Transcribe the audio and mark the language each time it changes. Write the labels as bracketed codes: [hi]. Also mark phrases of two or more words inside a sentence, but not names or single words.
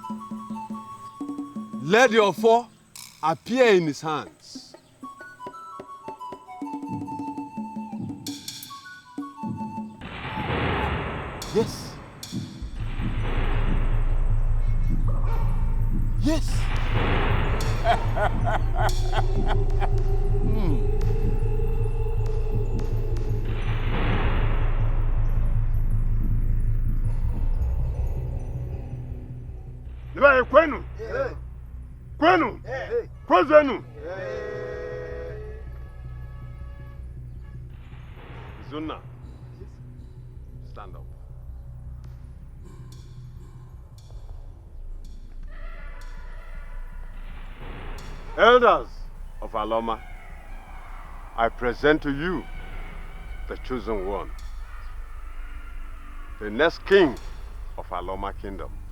[en] Let your four appear in his hands. Yes. Yes. [ig] Kwenu. Kwenu. Kwenu. Izuna, [en] stand up. Elders of Aloma, I present to you the chosen one, the next king of Aloma Kingdom.